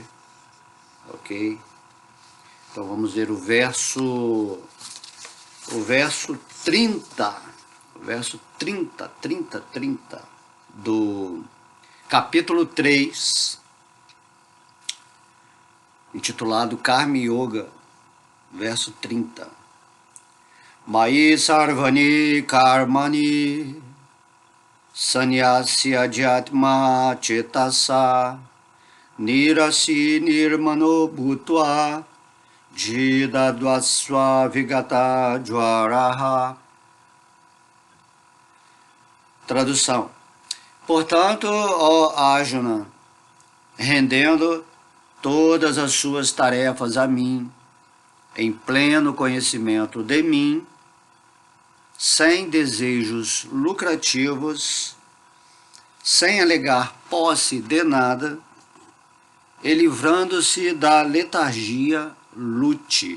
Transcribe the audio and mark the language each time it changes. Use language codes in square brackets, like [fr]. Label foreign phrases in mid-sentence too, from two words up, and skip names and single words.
[pt] Ok? Então vamos ver o verso 30, do capítulo 3, intitulado Karma Yoga, verso 30. [sa] Mai sarvani karmani sanyasya jatma cetasa nirasi nirmano bhutva Jidadvasva Vigata Jwaraha. [pt] Tradução. Portanto, ó Arjuna, rendendo todas as suas tarefas a mim, em pleno conhecimento de mim, sem desejos lucrativos, sem alegar posse de nada, e livrando-se da letargia, lute.